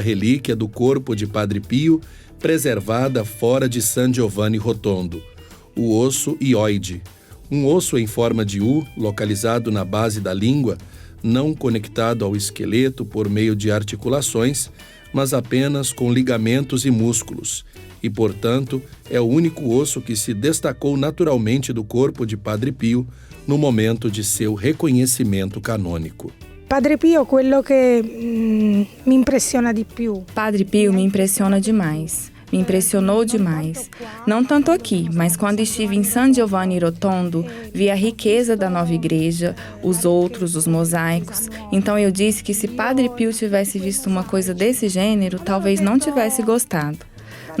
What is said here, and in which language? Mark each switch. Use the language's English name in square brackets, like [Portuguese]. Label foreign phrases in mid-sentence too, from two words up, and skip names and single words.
[Portuguese] relíquia do corpo de Padre Pio, preservada fora de San Giovanni Rotondo, o osso hioide, um osso em forma de U, localizado na base da língua, não conectado ao esqueleto por meio de articulações, mas apenas com ligamentos e músculos, e, portanto, é o único osso que se destacou naturalmente do corpo de Padre Pio no momento de seu reconhecimento canônico. [Italian] Padre Pio, quello che mi impressiona di più. [Portuguese] Padre Pio me impressiona demais. Me impressionou demais. Não tanto aqui, mas quando estive em San Giovanni Rotondo, vi a riqueza da nova igreja, os mosaicos. Então eu disse que se Padre Pio tivesse visto uma coisa desse gênero, talvez não tivesse gostado.